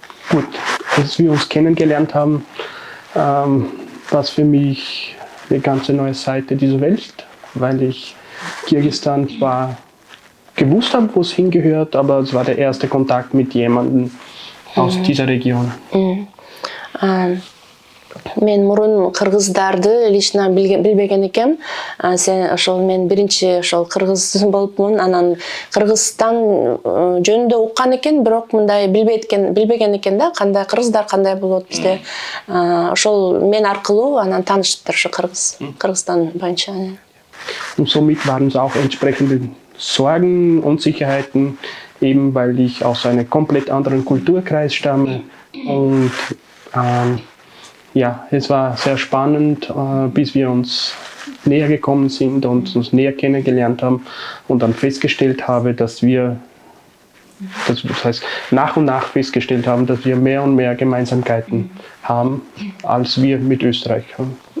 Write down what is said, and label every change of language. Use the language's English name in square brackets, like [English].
[German] Gut, als wir uns kennengelernt haben, war es für mich eine ganz neue Seite dieser Welt, weil ich Kirgisistan zwar gewusst habe, wo es hingehört, aber es war der erste Kontakt mit jemandem aus dieser Region. [Kyrgyz] Мен мурун кыргыздарды лично билбеген экем. Ошол мен биринчи ошол кыргыз болупмун. Анан Кыргызстан жөнүндө уккан экен, бирок мындай билбеген экен да, кандай кыргыздар кандай болот бизде. Ошол мен аркылуу анан таанышыптыр ошо Кыргызстан боюнча. [German] Und somit waren es auch entsprechende Sorgen, Unsicherheiten, eben weil ich aus einem komplett anderen Kulturkreis stamme. Und ja, es war sehr spannend, bis wir uns näher gekommen sind und uns näher kennengelernt haben und dann festgestellt habe, das heißt nach und nach festgestellt haben, dass wir mehr und mehr Gemeinsamkeiten haben, als wir mit Österreich haben.